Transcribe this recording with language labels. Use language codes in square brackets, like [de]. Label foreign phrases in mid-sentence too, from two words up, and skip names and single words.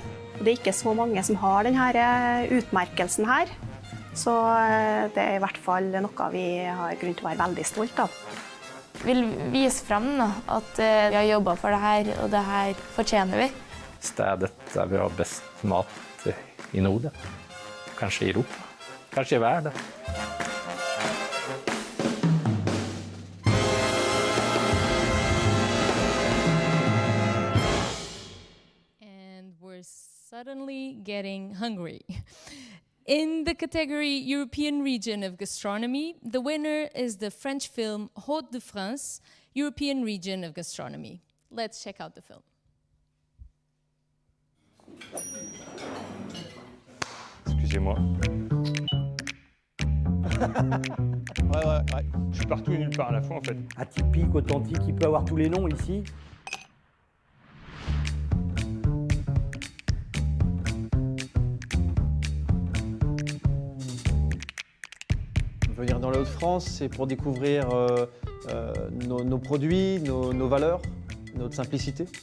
[no] Det er ikke så mange som har denne utmerkelsen her, så det er i hvert fall noe vi har grunn til å være veldig stolt av. Vi vil vise frem da, at vi har jobbet for det her, og det her fortjener vi. Stedet der vi har best mat i Norden, kanskje i Europa, kanskje i verden. [en] Suddenly getting hungry. In the category European Region of Gastronomy, the winner is the French film Hôte de France, European Region of Gastronomy. Let's check out the film. [fr] Excusez-moi. Ouais. Je suis partout et nulle part à la fois en fait. Atypique, authentique, il peut avoir tous les noms ici. Venir dans les Hauts-de-France, c'est pour découvrir nos produits, nos valeurs, notre simplicité.